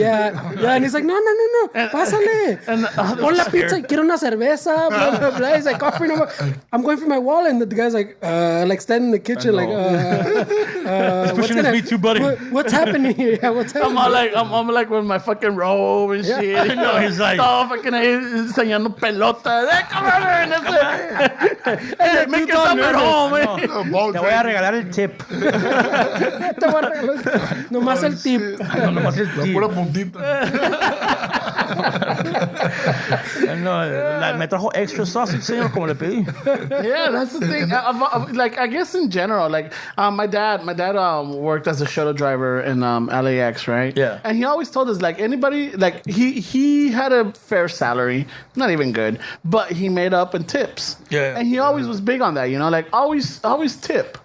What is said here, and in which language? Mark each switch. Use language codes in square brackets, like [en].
[en] Yeah, and he's like, no. [es] Pásale. Pon la pizza. Quiero una cerveza. [en] Blah, blah, blah. He's like, offering him. I'm going for my wallet. And the guy's like standing in the kitchen, like, he's pushing his meat too, buddy. What's happening here? Yeah, what's happening? I'm like with my fucking robe and shit. No, he's like, [es] todo fucking ahí enseñando pelota. [en] torta. Come on, and that's it. Hey, make yourself at home, man. [es] Te voy a regalar el tip. Te voy a regalar- Nomás el tip. Nomás el La tip. pura puntita. No, me trajo extra sausage, señor, como le pedí. [en] Yeah, that's the thing. Like, I guess in general, like, my dad worked as a shuttle driver in LAX, right? Yeah. And he always told us, like, anybody, like, he had a fair salary, not even good, but he made up in tips. Yeah. And he always was big on that, you know, like, always tip.